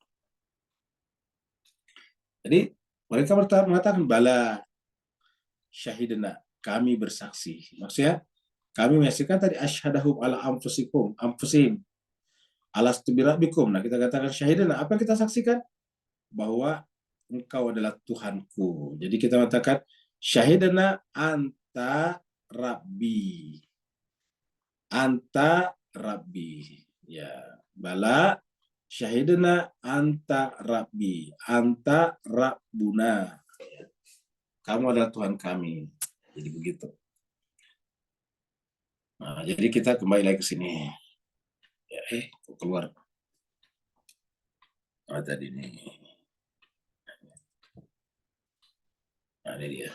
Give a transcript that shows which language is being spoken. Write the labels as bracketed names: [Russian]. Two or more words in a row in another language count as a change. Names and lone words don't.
[Indonesian] Jadi mereka mengatakan, [Arabic] بلى شهدنا, [Indonesian] kami bersaksi. Maksudnya, kami menyaksikan tadi [Arabic] أشهدهم على أنفسهم ألست بربكم. [Indonesian] Nah, kita katakan syahidna, apa yang kita saksikan? Bahwa engkau adalah Tuhanku. Jadi kita mengatakan [Arabic] شهدنا أنت ربي. أنت ربي. Ya, بلى شهدنا أنت ربي. أنت ربنا. [Indonesian] Kamu adalah Tuhan kami. Jadi begitu. Nah, jadi kita kembali lagi ke sini. Ya, keluar. Nah, tadi ini. Nah, ini dia.